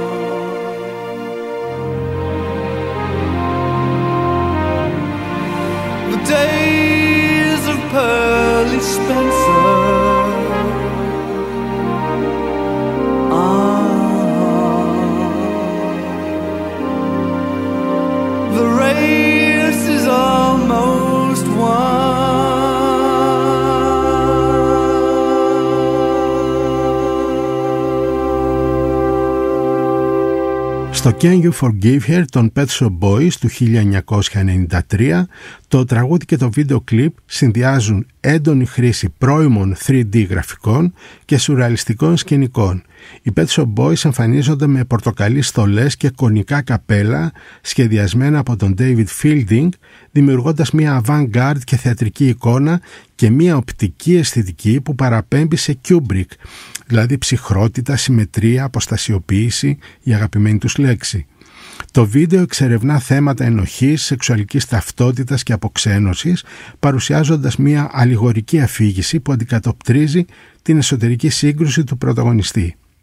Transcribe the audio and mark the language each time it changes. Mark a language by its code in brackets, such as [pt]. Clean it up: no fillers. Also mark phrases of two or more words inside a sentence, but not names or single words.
[en] The days of Pearly Spencer, the race is almost won. [el] Στο Can You Forgive Her των Pet Shop Boys του 1993, το τραγούδι και το βίντεο κλιπ συνδυάζουν έντονη χρήση πρώιμων 3D γραφικών και σουρεαλιστικών σκηνικών. Οι Pet Shop Boys εμφανίζονται με πορτοκαλί στολές και κονικά καπέλα σχεδιασμένα από τον David Fielding, δημιουργώντας μια avant-garde και θεατρική εικόνα και μια οπτική αισθητική που παραπέμπει σε Kubrick, δηλαδή ψυχρότητα, συμμετρία, αποστασιοποίηση, η αγαπημένη τους λέξη. Το βίντεο εξερευνά θέματα ενοχής, σεξουαλικής ταυτότητας και αποξένωσης, παρουσιάζοντας μια αλληγορική αφήγηση που αντικατοπτρίζει την εσωτερική σύγκρουση του πρωταγωνιστή.